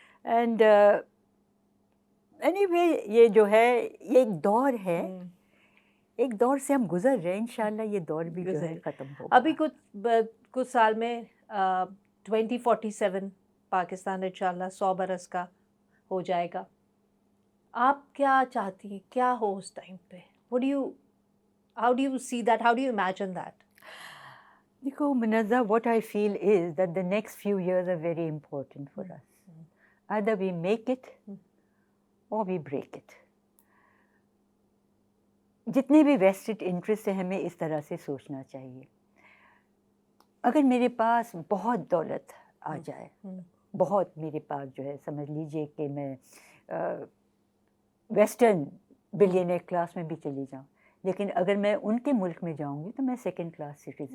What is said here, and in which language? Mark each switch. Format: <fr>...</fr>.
<en>And anyway,</en> <ur>یہ جو ہے یہ ایک دور ہے, ایک دور سے ہم گزر رہے ہیں, انشاءاللہ یہ دور بھی جو ہے ختم ہوگا. ابھی کچھ سال میں 2047 پاکستان انشاءاللہ 100 برس کا ہو جائے گا. آپ کیا چاہتی ہیں, کیا ہو اس ٹائم پہ؟</ur> <en>how do you see that, how do you imagine that?</en> <ur>دیکھو</ur> <en>Munazza, what I feel is that the next few years are very important for us. Either we make it or we break it.</en> <ur>جتنے بھی vested interest ہیں ہمیں اس طرح سے سوچنا چاہیے. اگر میرے پاس بہت دولت آ جائے, بہت میرے پاس جو ہے, سمجھ لیجئے کہ میں ویسٹرن بلینئر کلاس میں بھی چلی جاؤں, لیکن اگر میں ان کے ملک میں جاؤں گی تو میں سیکنڈ کلاس سٹیزن</ur>